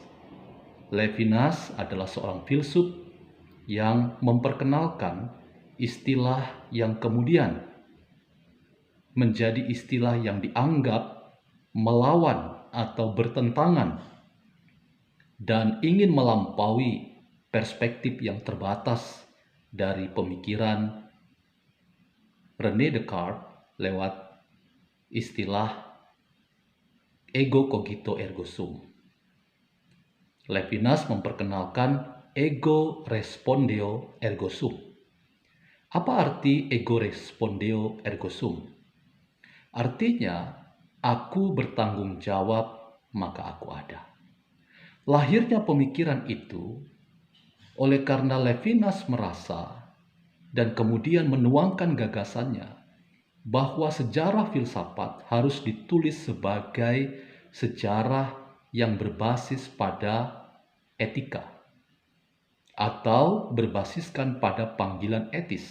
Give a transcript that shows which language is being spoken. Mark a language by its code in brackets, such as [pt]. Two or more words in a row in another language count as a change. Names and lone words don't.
[id] Levinas adalah seorang filsuf yang memperkenalkan istilah yang kemudian menjadi istilah yang dianggap melawan atau bertentangan dan ingin melampaui perspektif yang terbatas dari pemikiran René Descartes lewat istilah [la] ego cogito ergo sum. [id] Levinas memperkenalkan [la] ego respondeo ergo sum. [id] Apa arti [la] ego respondeo ergo sum? [id] Artinya, aku bertanggung jawab maka aku ada. Lahirnya pemikiran itu oleh karena Levinas merasa dan kemudian menuangkan gagasannya bahwa sejarah filsafat harus ditulis sebagai sejarah yang berbasis pada etika atau berbasiskan pada panggilan etis.